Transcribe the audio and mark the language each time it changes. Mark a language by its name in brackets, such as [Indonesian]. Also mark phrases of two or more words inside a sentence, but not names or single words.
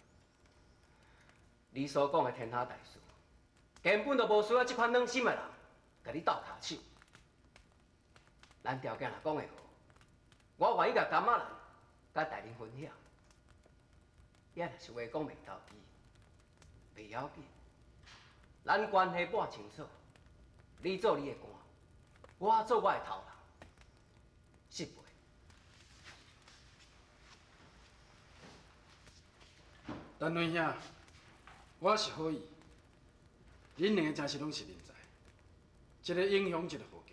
[Min Nan Chinese] 你所讲的天下大事，根本就无需要这款软心的人甲你斗骹手。咱条件若讲会好，我愿意甲甘仔兰甲大人分享。也若是话讲袂到底，袂要紧。咱关系抹清楚，你做你的官，我做我的头人，是袂？陈文兄，我是好意，恁两个真是拢是人才，一个英雄，一个豪杰。